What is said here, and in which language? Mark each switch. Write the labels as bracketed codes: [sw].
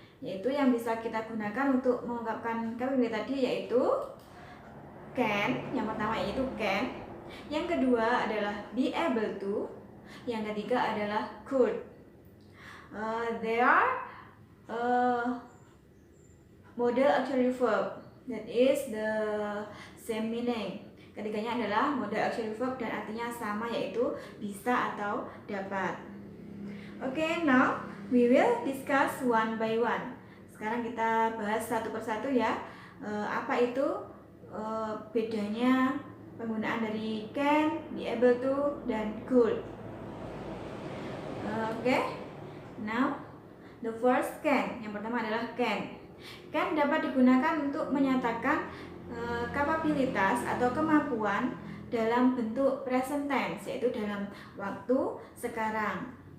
[id] Yaitu yang bisa kita gunakan untuk mengungkapkan capability tadi, yaitu can. Yang pertama yaitu can. Yang kedua adalah be able to. Yang ketiga adalah could. [en] There are model auxiliary verb that is the same meaning. [id] Ketiganya adalah model auxiliary verb dan artinya sama, yaitu bisa atau dapat. [en] Okay, now we will discuss one by one. [id] Sekarang kita bahas satu persatu ya. Apa itu bedanya penggunaan dari can, be able to, dan could. [en] Okay, now the first can. [id] Yang pertama adalah can. Can dapat digunakan untuk menyatakan kapabilitas atau kemampuan dalam bentuk present tense, yaitu dalam waktu sekarang.